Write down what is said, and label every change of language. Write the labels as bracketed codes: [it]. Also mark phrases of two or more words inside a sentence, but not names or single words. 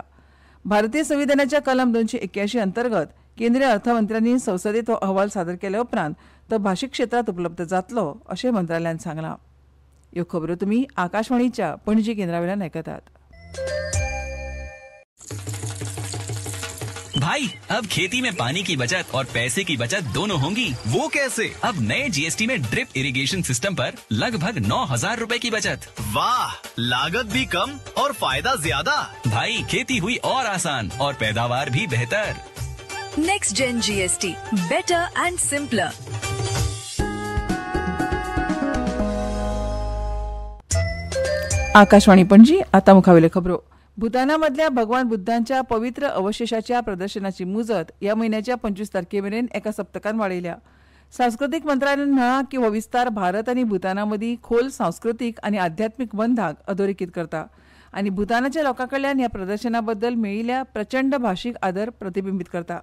[kok] भारतीय संविधानाच्या कलम 281 अंतर्गत केंद्रीय अर्थमंत्र्यांनी संसदेत हो अहवाल सादर केल्या उपरांत तो भाशीक क्षेत्रांत उपलब्ध जातलो अशें मंत्रालयान सांगलां. ह्यो खबरो तुमी आकाशवाणीच्या पणजी केंद्रावेल्यान आयकतात. [hi] भाई अब खेती में पानी की बचत और पैसे की बचत दोनों होंगी। वो कैसे? अब नए जीएसटी में [en] drip irrigation system [hi] पर लगभग 9,000 रूपए की बचत। वाह, लागत भी कम और फायदा ज्यादा। भाई खेती हुई और आसान और पैदावार भी बेहतर। [en] Next Gen GST, better and simpler. [kok] आकाशवाणी पणजी. आता मुखावेले खबरो. भूतानामधल्या भगवान बुद्धांच्या पवित्र अवशेषाच्या प्रदर्शनाची मुजत या महिन्याच्या 25 तारखेमेरेन एका सप्तकान वाडयल्या. सांस्कृतिक मंत्रालयान म्हळां की हो विस्तार भारत आनी भूतानामदीं खोल सांस्कृतिक आनी आध्यात्मिक बंधाक अधोरेखित करता आनी भूतानाच्या लोकांकडल्यान ह्या प्रदर्शनाबद्दल मेळिल्ल्या प्रचंड भाशीक आदर प्रतिबिंबीत करता.